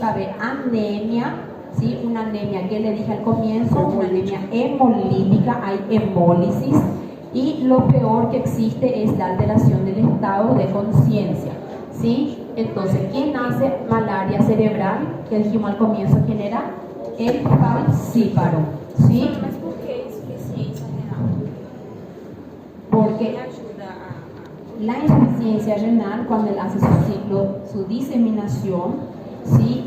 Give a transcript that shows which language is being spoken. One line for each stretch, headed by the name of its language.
Spanish: Va a haber anemia, ¿sí? Una anemia que le dije al comienzo, una anemia hemolítica, hay hemólisis, y lo peor que existe es la alteración del estado de conciencia, ¿sí? Entonces, ¿quién hace malaria cerebral? Que dijimos al comienzo, ¿quién era? El falciparum, ¿sí?
Portuguese: Mas por que insuficiência renal?
Spanish: Porque ¿Qué ayuda a...? la insuficiencia renal, cuando él hace su ciclo, su diseminación, ¿sí?